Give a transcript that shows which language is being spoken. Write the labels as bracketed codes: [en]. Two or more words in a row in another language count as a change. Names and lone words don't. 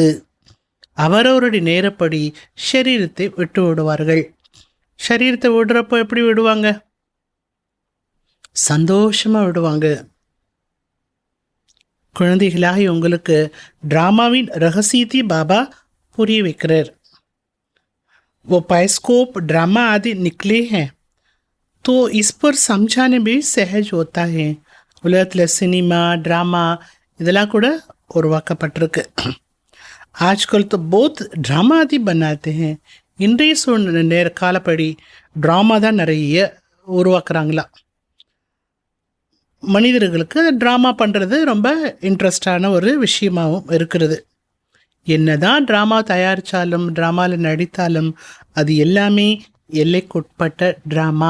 [ta] அவரவருடைய நேரப்படி ஷரீரத்தை விட்டு விடுவார்கள். ஷரீரத்தை விடுறப்போ எப்படி விடுவாங்க? சந்தோஷமாக விடுவாங்க. குழந்தைகளாகி உங்களுக்கு ட்ராமாவின் ரகசியத்தை பாபா புரிய வைக்கிறார். [hi] वो बायोस्कोप ड्रामा आदि निकले हैं तो इस पर समझाने भी सहज होता है. [ta] உலகத்தில் சினிமா ட்ராமா இதெல்லாம் கூட உருவாக்கப்பட்டிருக்கு. [hi] आजकल तो बहुत ड्रामा आदि बनाते हैं. [ta] இன்றைய சூழ்நிலை காலப்படி ட்ராமா தான் நிறைய உருவாக்குறாங்களா. மனிதர்களுக்கு ட்ராமா பண்ணுறது ரொம்ப இன்ட்ரெஸ்டான ஒரு விஷயமாகவும் இருக்கிறது. என்னதான் ட்ராமா தயாரித்தாலும் ட்ராமாவில் நடித்தாலும் அது எல்லாமே எல்லைக்குட்பட்ட ட்ராமா.